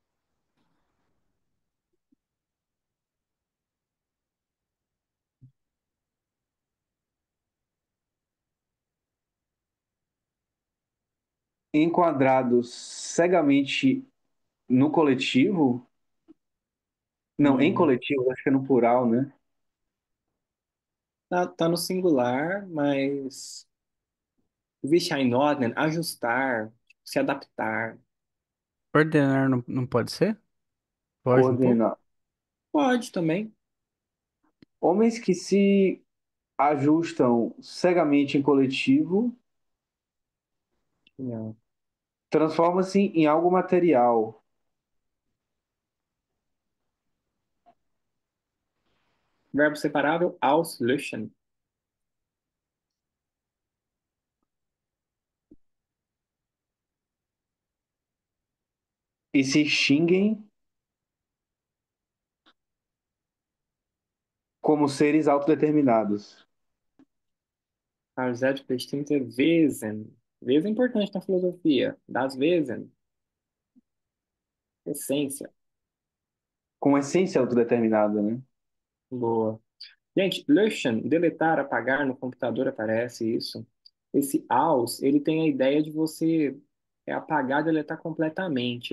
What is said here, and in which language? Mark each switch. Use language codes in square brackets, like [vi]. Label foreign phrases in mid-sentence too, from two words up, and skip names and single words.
[pt] enquadrados cegamente no coletivo, não, em Hum, coletivo, acho que é no plural, né? tá no singular, mas [de] sich einordnen, [pt] ajustar, se adaptar. Ordenar não pode ser? Foge um pouco? Coordenar. Pode também. Homens que se ajustam cegamente em coletivo Não. transforma-se em algo material. Verbo separável, auslöschen. E se extinguem como seres autodeterminados. [de] Als selbstbestimmte Wesen. Wesen é importante na filosofia. Das Wesen. Essência. [pt] Com essência autodeterminada, né? Boa. Gente, löschen, deletar, apagar no computador aparece isso. Esse aus, ele tem a ideia de você apagar, deletar completamente.